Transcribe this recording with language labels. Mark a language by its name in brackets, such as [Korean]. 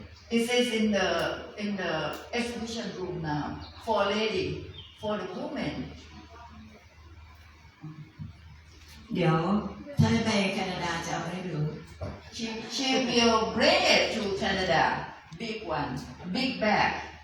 [English] This is in the exhibition room now for the women. [Thai] เดี๋ยวถ้าจะไปแคนาดาจะเอาให้ดู [English] She will bring it to Canada, big bag